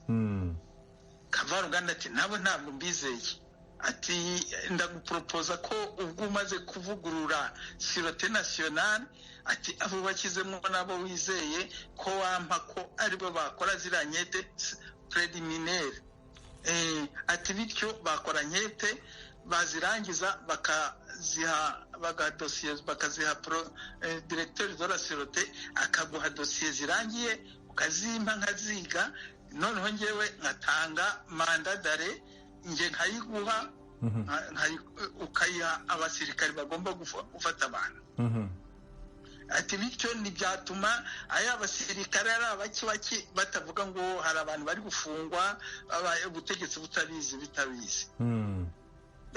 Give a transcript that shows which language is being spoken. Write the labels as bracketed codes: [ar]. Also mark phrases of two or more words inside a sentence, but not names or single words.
[rw] Kavaruganda ati ntabwo mbizeye ati ndagupropoza ko ubwo umaze kuvugurura [fr] sûreté nationale [rw] ati abo bakizemo nabo wizeye ko wampa ko aribo bakora ziriya nkete préliminaire. Ati bityo bakora nkete bazirangiza bakaziha [fr] directeur de la sûreté [rw] akaguha dossier zirangiye ukazimpa nkaziga, noneho ngewe nkatanga [fr] mandat d'arrêt [rw] nge nkayiguha ukayiha abasirikari bagomba gufata abantu. Ati bityo ntibyatuma aya abasirikare ari abaki batavuga ngo hari abantu bari gufungwa ubutegetsi bitabizi.